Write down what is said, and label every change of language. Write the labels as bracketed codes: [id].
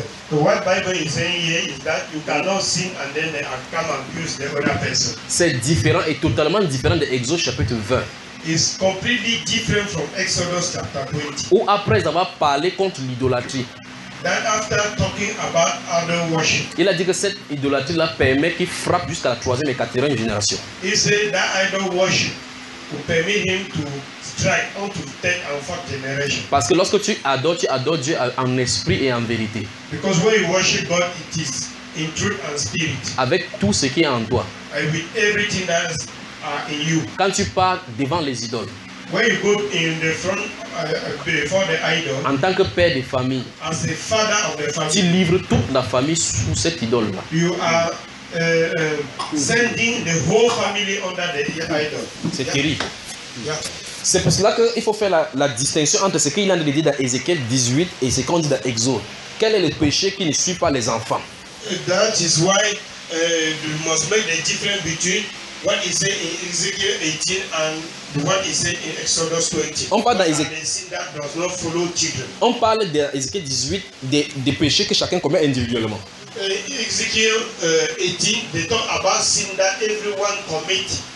[en] What Bible is saying here is that you cannot sin and then they come and accuse the other person. [fr] C'est différent et totalement différent de Exode chapitre 20. [en] It's completely different from Exodus chapter 20. [fr] Où après avoir parlé contre l'idolâtrie. [en] That after talking about other worship. [fr] Il a dit que cette idolâtrie-là permet qu'il frappe jusqu'à la troisième et quatrième génération. [en] He said that idol worship will permit him to strike onto third and fourth generation. [fr] Parce que lorsque tu adores Dieu en esprit et en vérité. [en] Because when you worship God, it is in truth and spirit. [fr] Avec tout ce qui est en toi. [en] And with everything that in you. [fr] Quand tu pars devant les idoles. [en] When you go in the front before the idol. [fr] En tant que père de famille. [en] As the father of the family. [fr] Tu livres toute la famille sous cette idole là. [en] You are sending the whole family under the idol. [fr] C'est terrible. [en] Yeah. [fr] C'est pour cela qu'il faut faire la distinction entre ce qu'il a dit dans Ézéchiel 18 et ce qu'on dit dans Exode. Quel est le péché qui ne suit pas les enfants? [en] That is why we must make the difference between what is said in Ezekiel 18 and what is said in Exodus 20. [fr] On parle dans Ézéchiel. [en] The sin that does not follow children. [fr] On parle d'Ézéchiel 18 des péchés que chacun commet individuellement. [en] Ezekiel 18, they talk about sin that everyone commit.